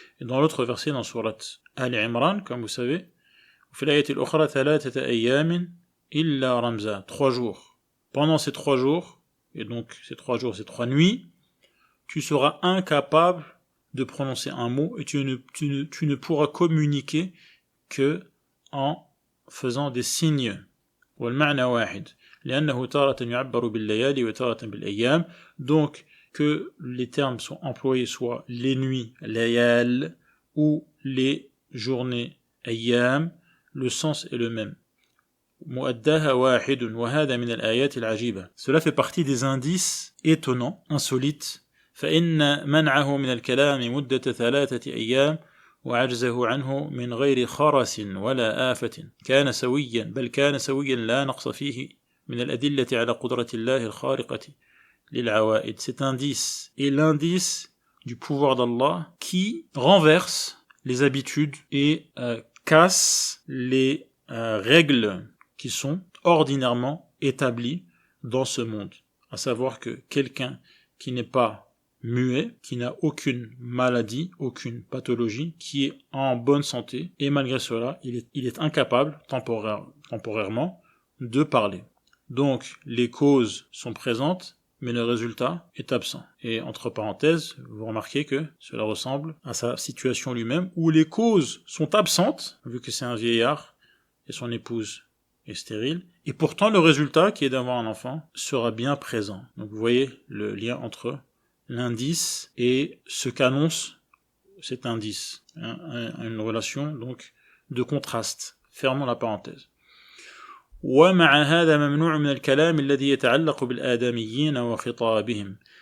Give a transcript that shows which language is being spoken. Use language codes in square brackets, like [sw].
[fr] Et dans l'autre verset, dans Surat Al-Imran, comme vous savez, [ar] في الآية الأخرى 3 أيام إلا رمزا, [fr] 3 jours. Pendant ces 3 jours, et donc ces 3 jours, ces 3 nuits, tu seras incapable de prononcer un mot et tu ne pourras communiquer que en faisant des signes. [ar] والمعنى واحد لأنه تارة يعبر بالليالي وتارة بالأيام. [fr] Donc que les termes sont employés soit les nuits, layal, ou les journées, ayyam, le sens est le même. [ar] مؤداها واحد وهذا من الآيات العجيبة. [fr] Cela fait partie des indices étonnants, insolites. [ar] فإن منعه من الكلام مدة 3 أيام وعجزه عنه من غير خرس ولا آفة كان سويا بل كان سويا لا نقص فيه من الأدلة على قدرة الله الخارقة للعوائد. [fr] Cet indice est l'indice du pouvoir d'Allah qui renverse les habitudes et casse les règles qui sont ordinairement établies dans ce monde. À savoir que quelqu'un qui n'est pas muet, qui n'a aucune maladie, aucune pathologie, qui est en bonne santé, et malgré cela, il est incapable, temporairement, de parler. Donc, les causes sont présentes, mais le résultat est absent. Et entre parenthèses, vous remarquez que cela ressemble à sa situation lui-même, où les causes sont absentes, vu que c'est un vieillard, et son épouse est stérile, et pourtant le résultat, qui est d'avoir un enfant, sera bien présent. Donc vous voyez le lien entre l'indice et ce qu'annonce cet indice, une relation donc de contraste. Fermons la parenthèse. [ar] ومع هذا ممنوع من الكلام الذي يتعلق بالآدميين وخطابهم.